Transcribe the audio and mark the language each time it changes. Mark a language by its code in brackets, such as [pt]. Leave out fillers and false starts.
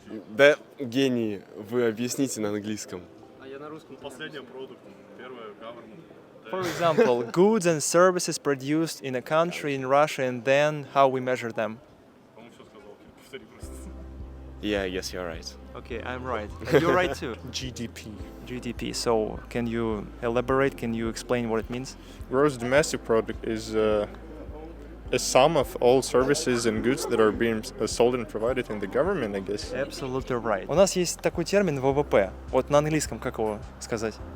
[ru] Да, гений, вы объясните на английском. А я на русском. Последний продукт. Первое government. [en] For example, goods and services produced in a country in Russia, and then how we measure them. [ru] По-моему, все сказал. Повтори просто. [en] Yeah, I guess you're right. Okay, I'm right. You're right too. GDP. GDP. So, can you elaborate? Can you explain what it means? Gross domestic product is a sum of all services and goods that are being sold and provided in the government, I guess. Absolutely right. [ru] У нас есть такой термин ВВП. Вот на английском как его сказать?